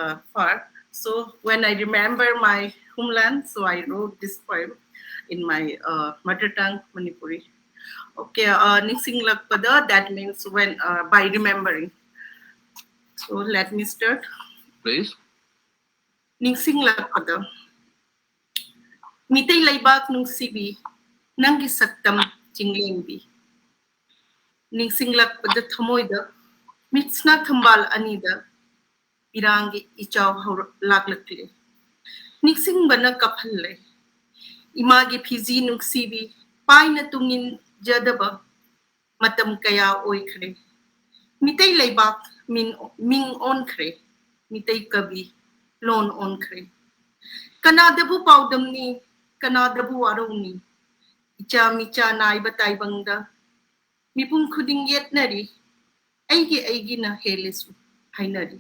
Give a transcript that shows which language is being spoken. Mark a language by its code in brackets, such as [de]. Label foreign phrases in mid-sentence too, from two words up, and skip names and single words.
[en] So when I remember my homeland, so I wrote this poem. in my mother tongue, Manipuri. Okay, Ningsinglakpada, that means when by remembering. So let me start. Please. Ningsinglakpada. [mni] Mitay laybak nung sibi, nang gisaktam jinglingbi. Ningsinglakpada thamoyda, mitsna thambal anida, pirangi ichaw laglakle. Ningsing bana kaphalle, imagi phizi nung sibi, pay na tungin jadaba, matam kaya oikre. Mitay laybak ming on kre, mitay kabi, lon on kre. Kanadabu paudam ni, kanadabu araw ni, icha micha na ibatay bangda, mipung kuding yet nari, aigi na helesu, hay nari.